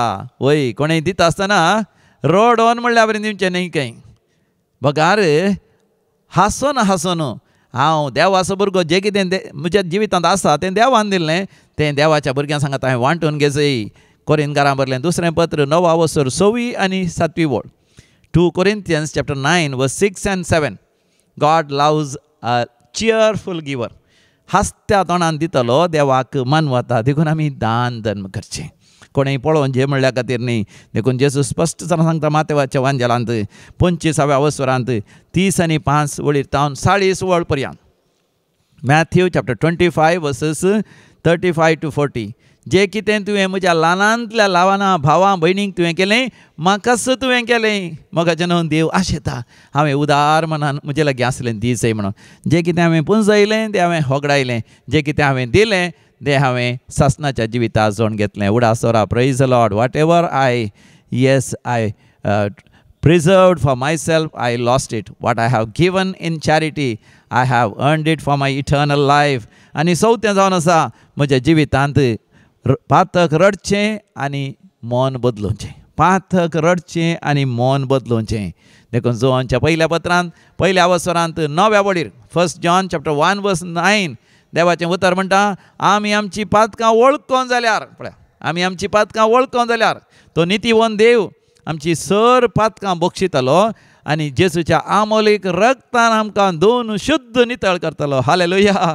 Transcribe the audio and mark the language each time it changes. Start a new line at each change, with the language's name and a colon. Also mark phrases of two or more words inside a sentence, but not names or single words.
Konkani: वय कोणें दिता आसतना रडोन म्हणल्या बरें दिवचें न्ही. खंय बगार हांसून हांसून हांव देवाचो भुरगो, जें कितें म्हज्या जिवितांत आसा तें देवान दिल्लें, तें देवाच्या भुरग्यां सांगात हांवें वांटून घेजय. कोरिंथकारां बरलें दुसरें पत्र 9 6 आनी 7 वळ.
English: 2 Corinthians chapter 9 verse 6 and 7. God loves a cheerful giver.
Konkani: हास्त्या तोंडान दितलो देवाक मानवता. देखून आमी दान धर्म करचें. कोणेंय पळोवन जे म्हणल्या खातीर न्ही. देखून जेजू स्पश्ट जावन सांगता मातेवाच्या वांजेलांत 25व्या वसरांत 30 आनी 5 वळीर तावन 40 वळ पर्यंत.
English: Matthew chapter 25 verses 35 to 40.
Konkani: जें कितें तुवें म्हज्या ल्हानांतल्या ल्हाना भावां भयणींक तुवें केलें, म्हाकाच तुवें केलें. मोगाचें न्हू, देव आशेता हांवें उदार मनान म्हजे लागीं आसलें दिसय म्हणून. जें कितें हांवें पुंजयलें तें हांवें होगडायलें, जें कितें हांवें दिलें तें हांवें सासणाच्या जिवितांत जोड घेतलें.
English: उडासोरा Praise the Lord. Whatever I preserved for myself, I lost it. What I have given in charity, I have earned it for my eternal life.
Konkani: आनी चवथें जावन आसा म्हज्या जिवितांत पातक रडचें आनी मन बदलुचें. पातक रडचें आनी मन बदलुचें. देखून जोहानच्या पहिल्या पत्रांत 1 वसरांत 9 वळीर
English: 1 John chapter 1 verse 9
Konkani: देवाचें उतर म्हणटा, आमी आमची पातकां वळखून जाल्यार, पळय आमी आमची पातकां वळखून जाल्यार तो नितीवन देव आमची सर पातकां बक्षितलो आनी जेजूच्या आमोलीक रगतान आमकां दोन शुद्ध नितळ करतलो. हालेलुया.